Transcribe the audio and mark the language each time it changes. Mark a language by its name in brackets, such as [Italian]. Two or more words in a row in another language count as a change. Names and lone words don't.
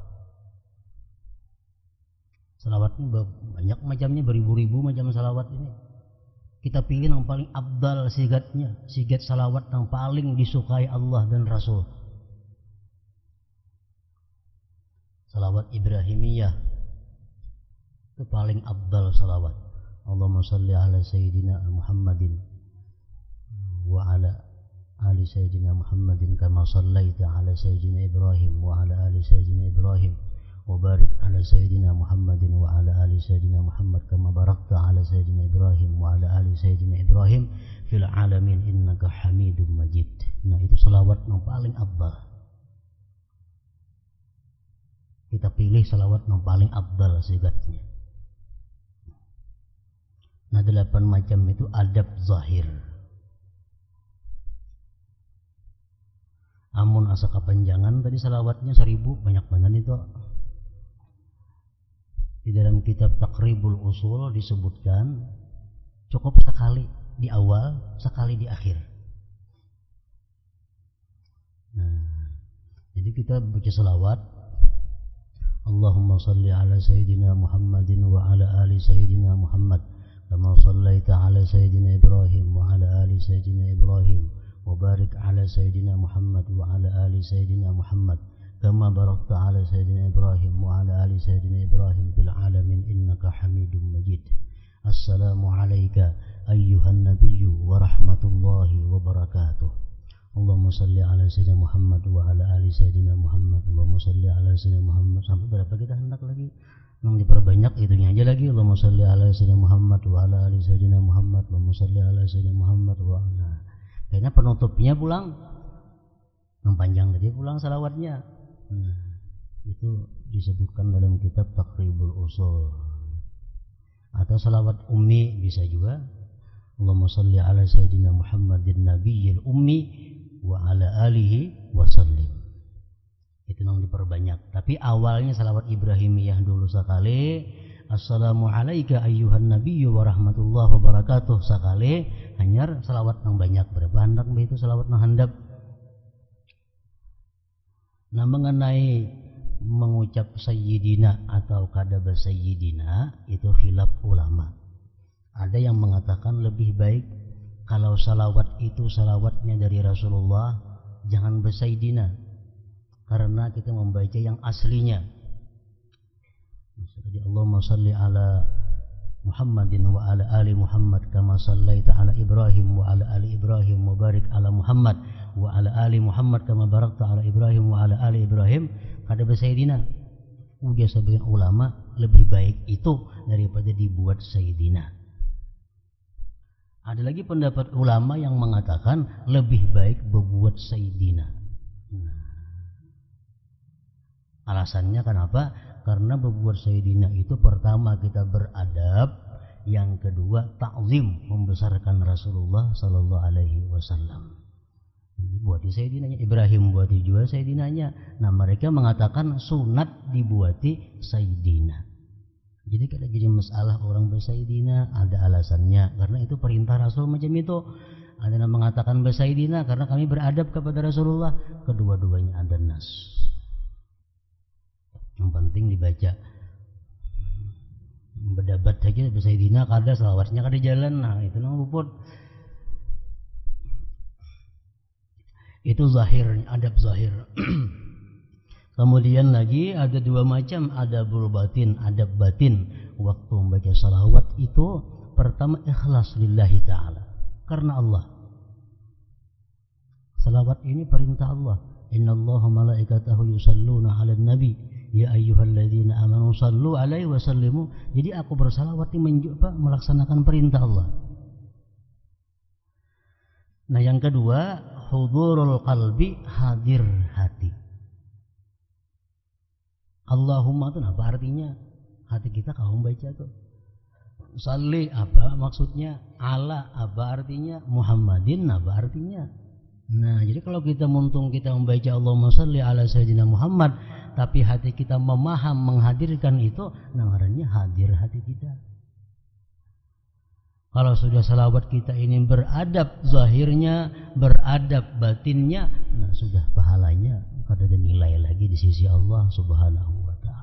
[Indonesian] Salawat ini banyak macamnya, beribu-ribu macam salawat ini. Kita pilih yang paling afdal sigatnya, sigat salawat yang paling disukai Allah dan Rasul. Salawat Ibrahimiyah itu paling afdal salawat. [Arabic] اللهم صل على سيدنا محمد وعلى آل سيدنا محمد كما صليت على سيدنا إبراهيم وعلى آل سيدنا إبراهيم وبارك على سيدنا محمد وعلى آل سيدنا محمد كما باركت على سيدنا إبراهيم وعلى آل سيدنا إبراهيم في العالمين إنك حميد مجيد. [Indonesian] Nah, itu salawat yang paling afdal. Kita pilih salawat yang paling afdal sigatnya. Nah, 8 macam itu adab zahir. [Banjar] Amun asa kepanjangan tadi salawatnya 1000, banyak banget itu. [Indonesian] Di dalam kitab Taqribul Usul disebutkan cukup sekali di awal, sekali di akhir. Nah, jadi kita baca salawat [Arabic] اللهم صل على سيدنا محمد وعلى آل سيدنا محمد كما صليت على سيدنا إبراهيم وعلى آل سيدنا إبراهيم وبارك على سيدنا محمد وعلى آل سيدنا محمد كما باركت على سيدنا إبراهيم وعلى آل سيدنا إبراهيم في العالمين إنك حميد مجيد. السلام عليك أيها النبي ورحمة الله وبركاته. اللهم صل على سيدنا محمد وعلى آل سيدنا محمد. اللهم صل على سيدنا محمد. [Indonesian] Sampai berapa kita hendak lagi? Yang diperbanyak itunya aja lagi. [Arabic] اللهم صل على سيدنا محمد وعلى آل سيدنا محمد اللهم صل على سيدنا محمد وعلى. [Banjar] Kayaknya penutupnya pulang. Yang panjang tadi pulang salawatnya. [Indonesian] Nah, itu disebutkan dalam kitab Taqribul Usul. Atau salawat ummi bisa juga. [Arabic] اللهم صل على سيدنا محمد النبي الأمي وعلى آله وسلم. [Indonesian] Itu yang diperbanyak. Tapi awalnya salawat Ibrahimiyah dulu sekali. [Arabic] السلام عليك أيها النبي ورحمة الله وبركاته sekali. [Banjar] Hanyar salawat yang banyak. Berapa hendak itu salawat yang handap. [Indonesian] Nah, mengenai mengucap sayyidina atau kadaba sayyidina itu khilaf ulama. Ada yang mengatakan lebih baik kalau salawat itu salawatnya dari Rasulullah, jangan bersayyidina, karena kita membaca yang aslinya. [Arabic] Jadi اللهم صل على محمد وعلى آل محمد كما صليت على إبراهيم وعلى آل إبراهيم وبارك على محمد وعلى آل محمد كما باركت على إبراهيم وعلى آل إبراهيم. [Banjar] Kada bersayyidina. Ujar sebagian ulama lebih baik itu daripada dibuat sayyidina. [Indonesian] Ada lagi pendapat ulama yang mengatakan lebih baik berbuat sayyidina. Nah, alasannya kenapa? Karena berbuat sayyidina itu pertama kita beradab, yang kedua ta'zim, membesarkan Rasulullah [Arabic] صلى الله عليه وسلم. [Banjar] Buati sayyidinanya, Ibrahim buati juga sayyidinanya. [Indonesian] Nah, mereka mengatakan sunat dibuati sayyidina. Jadi kalau jadi masalah orang bersayyidina, ada alasannya, karena itu perintah Rasul macam itu. Ada yang mengatakan bersayyidina karena kami beradab kepada Rasulullah. Kedua-duanya ada nas. Yang penting dibaca. [Banjar] Berdebat saja bersayyidina kada salawatnya kada jalan. Nah, itu nang luput. [Indonesian] Itu zahir, adab zahir. Kemudian lagi ada 2 macam [Arabic] أدب الباطن, [Indonesian] adab batin. Waktu membaca salawat itu pertama ikhlas [Arabic] لله تعالى, [Indonesian] karena Allah. Salawat ini perintah Allah. [Arabic] إن الله وملائكته يصلون على النبي يا أيها الذين آمنوا صلوا عليه وسلموا. [Indonesian] Jadi aku bersalawat ini melaksanakan perintah Allah. Nah, yang kedua [Arabic] حضور القلب, [Indonesian] hadir hati. Allahumma itu apa artinya? Hati kita kaum baca tuh. Salli apa maksudnya? Ala apa artinya? Muhammadin apa artinya? Nah, jadi kalau kita membaca [Arabic] اللهم صل على سيدنا محمد, [Indonesian] tapi hati kita menghadirkan itu, namanya hadir hati kita. Kalau sudah salawat kita ini beradab zahirnya, beradab batinnya, nah sudah pahalanya ada nilai lagi di sisi Allah [Arabic] سبحانه وتعالى.